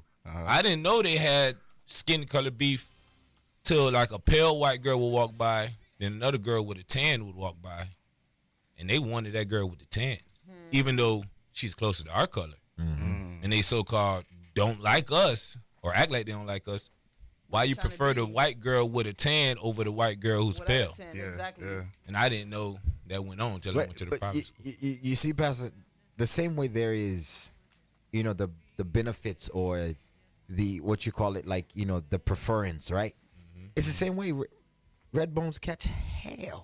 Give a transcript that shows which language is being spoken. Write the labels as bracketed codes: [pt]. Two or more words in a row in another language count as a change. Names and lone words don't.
[en] I didn't know they had skin color beef till like a pale white girl would walk by, then another girl with a tan would walk by, and they wanted that girl with the tan, even though she's closer to our color. And they so-called don't like us or act like they don't like us. Why you Trying to prefer the be- white girl with a tan over the white girl who's Without pale? a tan, Yeah, exactly. yeah. And I didn't know that went on until I went to the private school. you see, Pastor, the same way there is, the benefits or the what you call it, like the preference, right? It's the same way red bones catch hell.